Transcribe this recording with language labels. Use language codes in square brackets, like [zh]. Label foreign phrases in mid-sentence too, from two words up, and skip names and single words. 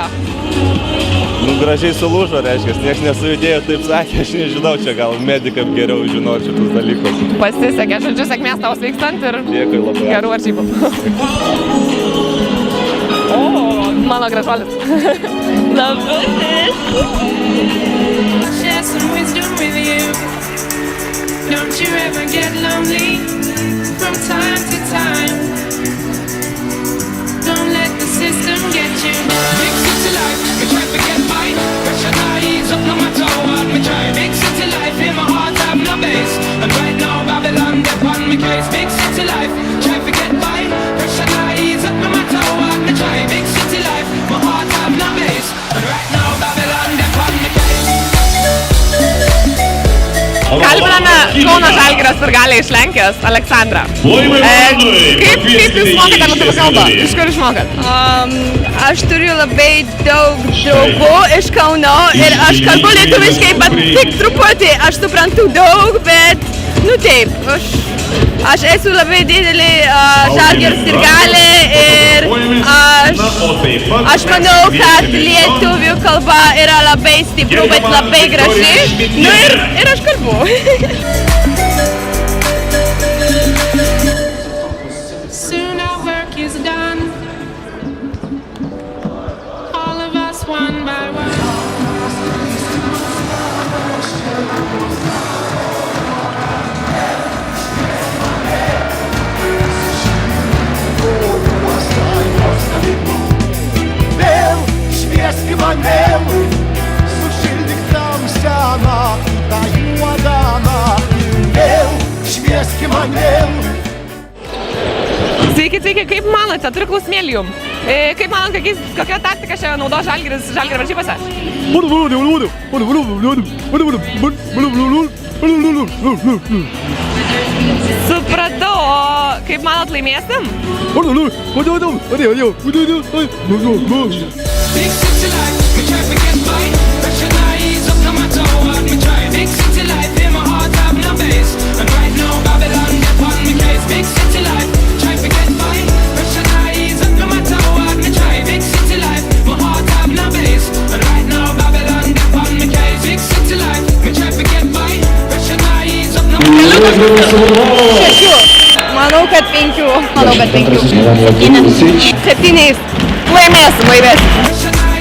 [lt] Nu, gražiai sulūžo, reiškia, nieks nesujudėjo, taip sakė, aš nežinau, čia gal medikam geriau žinoti šitus dalykus. Pasisekė, žodžiu, sėkmės tau sveikstant ir Dėkui labai. gerų varžybų. O, mano gražuolis. Labutis. [en] Share some wisdom with you. Don't you ever get lonely from time to time. Don't let the system get you. Big city life, we try to get by. Pressure eyes up no matter what we try. Big city life, in my heart have no base. And right now Babylon, they're on my case. Big city life, try to get by. Pressure eyes up no matter what we try. Big city life, my heart have no base. And right now Babylon, they're on my case. [lt] Kalbiname Kauno Žalgirio sirgalę iš Lenkijos, Aleksandrą. Kaip jūs mokate lietuvių kalbą? Iš kur išmokat? Aš turiu labai daug draugų iš Kauno ir aš kalbu lietuviškai, bet tik truputį. Aš suprantu daug, bet, nu taip, aš esu labai didelė Žalgirio sirgalė ir aš manau, kad lietuvių kalba yra labai stipru, bet labai graži. Nu ir aš kalbu. [en] Soon our work is done. All of us one by one. [lt] Vėl švieski man vėl, sušildyk tamsią naktį, tą juodą naktį. Vėl švieski man vėl. Sveiki, sveiki, kaip manote, turiu klausimėlį jum. Kaip manot, kokia taktika šiandien naudos Žalgirio varžybose? Supratau, o kaip manot, laimėsim? [en] Big city life, we try to get by. Pressure eyes up no matter what we try. Big city life, in my heart have no base. And right now Babylon, they're on my case. Big city life, try to get by. Pressure eyes up no matter what we try. Big city life, my heart have no base. And right now Babylon, they're on my case. Big city life, we try to get by. Pressure eyes up no matter what we try. 6. [lt] Manau, kad 5. Manau, kad 5. 7. Laimėsim. [en] Pressure